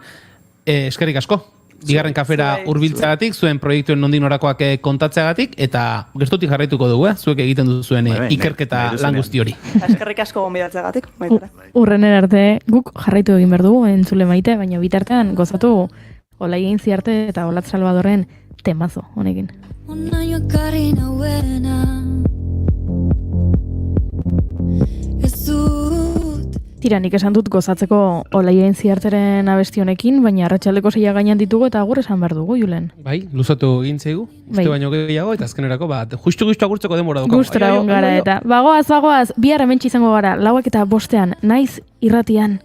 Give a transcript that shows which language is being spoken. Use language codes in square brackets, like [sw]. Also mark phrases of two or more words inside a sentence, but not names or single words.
[eu] Eskerrik asko, bigarren kafera hurbiltzeagatik, zuen proiektuen nondik norakoak kontatzeagatik, eta gertutik jarraituko dugu, zuek egiten duzuen ikerketa lan guzti hori. Eskerrik asko gonbidatzeagatik. Urrenera arte guk jarraitu egin behar dugu entzule maite, baina bitartean gozatu Olai Ziarte eta Olatz Salvadorren temazo honekin. Un año Karina buena Tira, nik esan dut gozatzeko Olaia Ziarteren abesti honekin, baina arratsaldeko 6 gainean ditugu eta agur esan behar dugu, Julen. Bai, luzatu egin zaigu, uste baino gehiago, eta azkenerako, justu agurtzeko denbora dugu. Gustora egon gara eta. Bagoaz, bihar hementxe izango gara, 4:05 Naiz Irratian.